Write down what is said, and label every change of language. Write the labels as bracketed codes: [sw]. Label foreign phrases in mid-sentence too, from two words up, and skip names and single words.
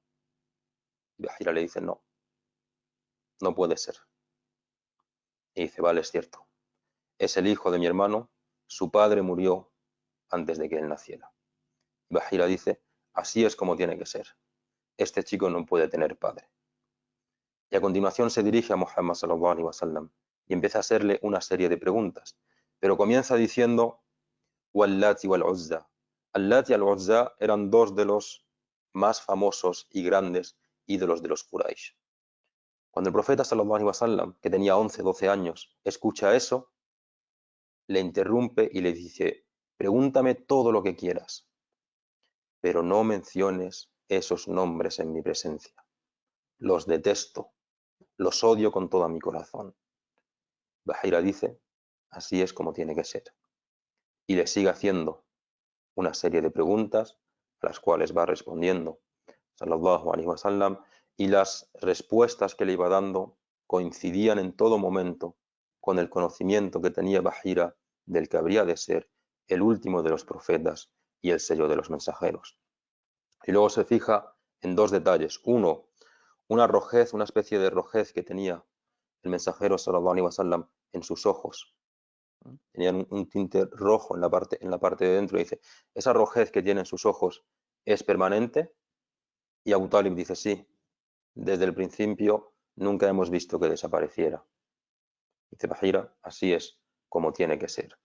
[es] Y Bahira le dice, no, no puede ser. Y dice, vale, es cierto, es el hijo de mi hermano, su padre murió antes de que él naciera. Y Bahira dice, así es como tiene que ser, este chico no puede tener padre. Y a continuación se dirige a Muhammad [ar] صلى الله عليه وسلم [es] y empieza a hacerle una serie de preguntas, pero comienza diciendo, Wal-Lat y Wal-Uzza. Al-Lat y Al-Uzza eran dos de los más famosos y grandes ídolos de los Quraysh. Cuando el profeta [ar] صلى الله عليه وسلم, [es] que tenía 11, 12 años, escucha eso, le interrumpe y le dice, pregúntame todo lo que quieras, pero no menciones esos nombres en mi presencia. Los detesto, los odio con todo mi corazón. Bahira dice, así es como tiene que ser. Y le sigue haciendo una serie de preguntas a las cuales va respondiendo [ar] صلى الله عليه وسلم, [es] y las respuestas que le iba dando coincidían en todo momento con el conocimiento que tenía Bahira del que habría de ser el último de los profetas y el sello de los mensajeros. Y luego se fija en dos detalles. Uno, una rojez, una especie de rojez que tenía el mensajero [ar] صلى الله عليه وسلم [es] en sus ojos. Tenían un tinte rojo en la parte de dentro. Y dice, esa rojez que tiene en sus ojos es permanente. Y Abu Talib dice, sí, desde el principio nunca hemos visto que desapareciera. Dice Bahira, así es como tiene que ser.